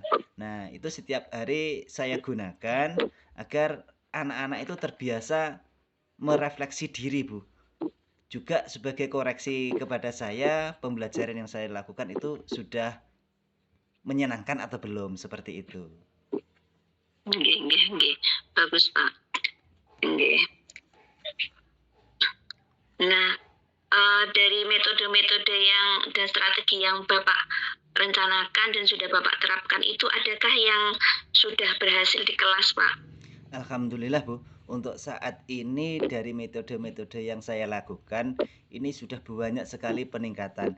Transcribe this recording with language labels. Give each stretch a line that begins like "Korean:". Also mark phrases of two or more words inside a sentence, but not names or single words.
Indonesian: Nah, itu setiap hari saya gunakan agar anak-anak itu terbiasa merefleksi diri, Bu. Juga sebagai koreksi kepada saya, pembelajaran yang saya lakukan itu sudah menyenangkan atau belum, seperti itu. Nggih. Bagus, Pak. Nggih. Nah, dari metode-metode yang dan strategi yang Bapak rencanakan dan sudah Bapak terapkan itu adakah yang sudah berhasil di kelas, Pak? Alhamdulillah, Bu, untuk saat ini dari metode-metode yang saya lakukan ini sudah banyak sekali peningkatan.